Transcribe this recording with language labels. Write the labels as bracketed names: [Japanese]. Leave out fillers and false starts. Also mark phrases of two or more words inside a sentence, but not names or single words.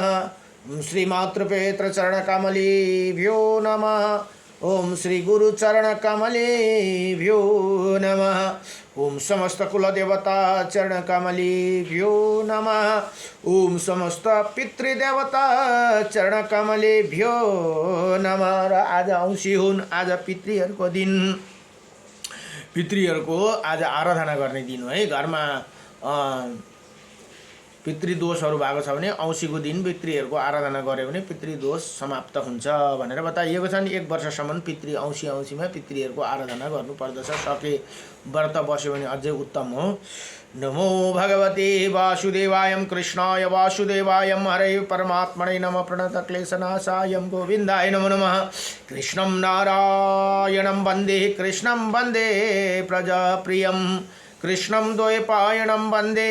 [Sanskrit] ओम श्री मातृपेत्र चरण कमलेभ्यो नमः। ओम श्री गुरु चरण कमलेभ्यो नमः। ओम समस्त कुल देवता चरण कमलेभ्यो नमः। ओम समस्त पितृदेवता चरण कमलेभ्यो नमः। [Nepali] र आज औँसी हुन्, आज पितृहरूको दिन। पितृहरूको आज आराधना गर्ने दिन हो है। घरमा पितृदोषहरू भएको छ भने औँसीको दिन पितृहरूको आराधना गऱ्यो भने पितृदोष समाप्त हुन्छ भनेर बताइएको छ नि। एक वर्षसम्म पितृ औँसीमा पितृहरूको आराधना गर्नुपर्दछ। सके व्रत बस्यो भने अझै उत्तम हो। [Sanskrit] नमो भगवते वासुदेवाय कृष्णाय वासुदेवाय हरे परमात्मने नमः। प्रणतक्लेशनाशाय गोविन्दाय नमो नमः। कृष्णं नारायणं वन्दे कृष्णं वन्दे प्रजाप्रियं कृष्णं द्वैपायनं वन्दे